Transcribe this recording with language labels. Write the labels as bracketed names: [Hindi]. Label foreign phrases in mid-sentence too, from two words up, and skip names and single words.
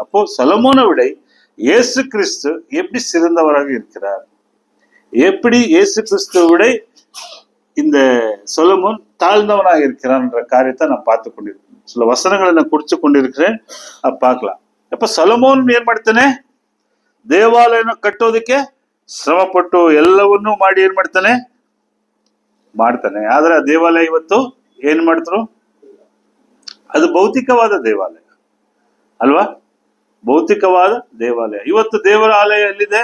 [Tamil] அப்போ சொலொமோனை விட இயேசு கிறிஸ்து எப்படி சிறந்தவராக இருக்கிறார், எப்படி இயேசு கிறிஸ்துவை விட இந்த சொலொமோன் தாழ்ந்தவனாக இருக்கிறான் என்ற காரியத்தை நான் பார்த்து கொண்டிருக்கேன். சில வசனங்களை நான் குறிச்சு கொண்டிருக்கிறேன், பார்க்கலாம். [Kannada] அப்ப ಸೊಲೊಮೋನ್ ಏನ್ ಮಾಡ್ತಾನೆ? ದೇವಾಲಯನ ಕಟ್ಟೋದಕ್ಕೆ ಶ್ರಮಪಟ್ಟು ಎಲ್ಲವನ್ನೂ ಮಾಡಿ ಏನ್ ಮಾಡ್ತಾನೆ. ಆದ್ರೆ ಆ ದೇವಾಲಯ ಇವತ್ತು ಏನ್ ಮಾಡ್ತರು? ಅದು ಭೌತಿಕವಾದ ದೇವಾಲಯ ಅಲ್ವಾ? ಭೌತಿಕವಾದ ದೇವಾಲಯ. ಇವತ್ತು ದೇವರ ಆಲಯ ಎಲ್ಲಿದೆ?